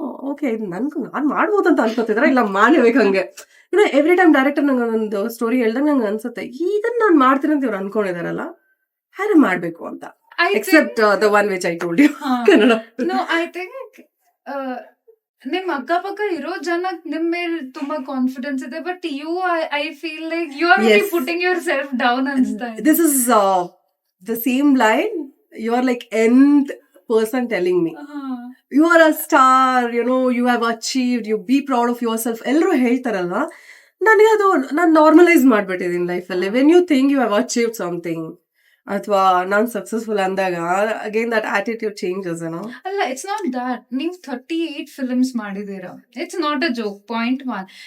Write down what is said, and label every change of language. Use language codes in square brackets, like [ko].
[kn] Okay, ಇದು ನಾನು ಮಾಡ್ಬೋದು ಅಂತ ಅನ್ಕೋತಿದ್ರೆ, ಇಲ್ಲ ಮಾಡಲೇಬೇಕು ಹಂಗೆ. ಇನ್ನು ಎವ್ರಿ ಟೈಮ್ ಡೈರೆಕ್ಟರ್ ನಂಗೆ ಒಂದು ಸ್ಟೋರಿ ಹೇಳ್ದಾಗ ನಂಗೆ ಅನ್ಸುತ್ತೆ, ಇದನ್ನ ನಾನು ಮಾಡ್ತೀನಿ ಅಂತ ಇವ್ರು ಅನ್ಕೊಂಡಿದಾರಲ್ಲ, ಹಾಗೆ ಮಾಡ್ಬೇಕು ಅಂತ. [en] Except the one which I told you, Kannada. No, I think [kn] ನಿಮ್ ಅಕ್ಕಪಕ್ಕ ಇರೋ ಜನ ನಿಮ್ ಮೇಲೆ ತುಂಬಾ ಕಾನ್ಫಿಡೆನ್ಸ್ ಇದೆ. [en] but you, I feel like you are putting yourself down [kn] ಅನ್ಸ್ತಾ ಇದೆ. [en] This is the same line. You are like nth person telling me, you are a star, you have achieved, you be proud of yourself. [kn] ಎಲ್ಲರೂ ಹೇಳ್ತಾರಲ್ವಾ, ನನಗೆ ಅದು ನಾನು normalise ಮಾಡ್ಬಿಟ್ಟಿದ್ದೀನಿ ಲೈಫಲ್ಲಿ. [en] when you think you have achieved something [kn] ಅಥವಾ ನಾನು successful ಅಂದಾಗ [en] Again that attitude changes ಏನೋ. ಅಲ್ಲ, it's not that. [kn] ನೀವು 38 ಫಿಲ್ಮ್ಸ್ ಮಾಡಿದೀರಾ, [en] It's not a joke. Point 1.